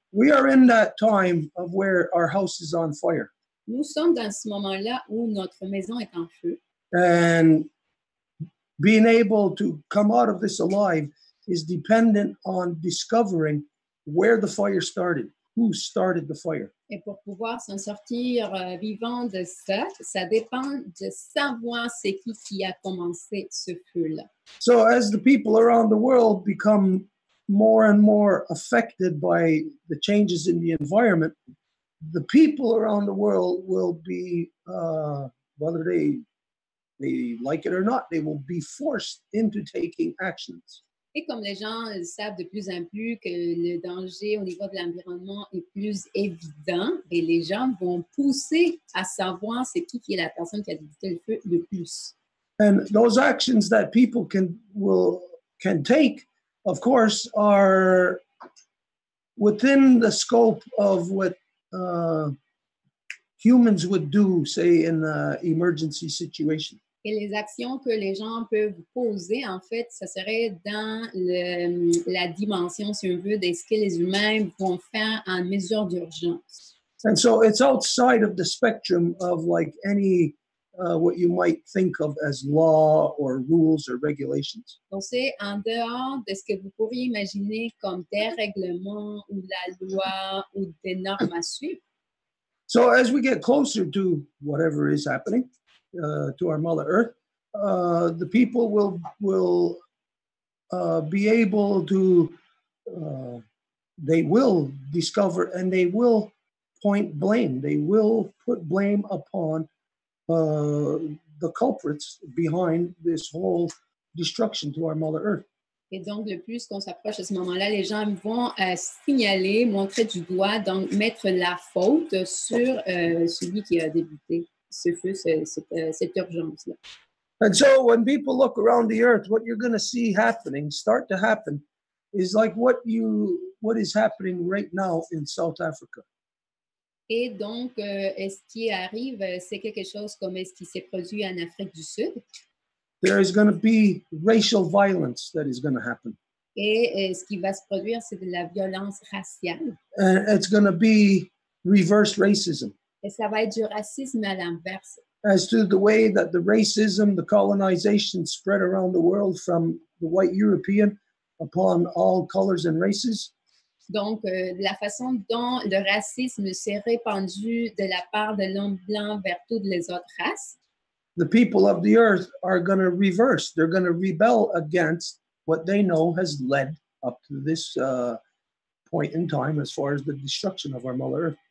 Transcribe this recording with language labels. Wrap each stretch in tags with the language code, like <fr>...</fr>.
<en>We are in that time of where our house is on fire.</en> <fr>nous sommes dans ce moment-là où notre maison est en feu.</fr> <en>And being able to come out of this alive is dependent on discovering where the fire started, who started the fire.</en> <fr>Et pour pouvoir s'en sortir vivant de ça, ça dépend de savoir c'est qui a commencé ce feu-là.</fr> <en>So as the people around the world become more and more affected by the changes in the environment, the people around the world will be, whether they like it or not, they will be forced into taking actions.</en> <fr>Et comme les gens savent de plus en plus que le danger au niveau de l'environnement est plus évident, et les gens vont pousser à savoir c'est qui est la personne qui a débuté le feu le plus.</fr> <en>And those actions that people can take, of course, are within the scope of what humans would do, say, in an emergency situation.</en> <fr>Et les actions que les gens peuvent poser, en fait, ça serait dans la dimension, si on veut, de ce que les humains vont faire en mesure d'urgence.</fr> <en>And so it's outside of the spectrum of like any, what you might think of as law or rules or regulations.</en> <fr>Donc, c'est en dehors de ce que vous pourriez imaginer comme des règlements ou la loi ou des normes à suivre.</fr> <en>So as we get closer to whatever is happening, to our Mother Earth, the people will be able to, they will discover and they will point blame. They will put blame upon the culprits behind this whole destruction to our Mother Earth.</en> <fr>Et donc, le plus qu'on s'approche à ce moment-là, les gens vont signaler, montrer du doigt, donc mettre la faute sur celui qui a débuté ce feu, cette urgence-là.</fr> <en>And so when people look around the earth, what you're going to see start to happen, is like what is happening right now in South Africa.</en> <fr>Et donc, ce qui arrive, c'est quelque chose comme ce qui s'est produit en Afrique du Sud.</fr> <en>There is going to be racial violence that is going to happen.</en> <fr>Et ce qui va se produire, c'est de la violence raciale.</fr> <en>And it's going to be reverse racism.</en> <fr>Et ça va être du racisme à l'inverse.</fr> <en>As to the way that the racism, the colonization spread around the world from the white European upon all colors and races.</en> <fr>Donc, la façon dont le racisme s'est répandu de la part de l'homme blanc vers toutes les autres races.</fr> <en>The people of the earth are going to reverse. They're going to rebel against what they know has led up to this point in time as far as the destruction of our Mother Earth.</en>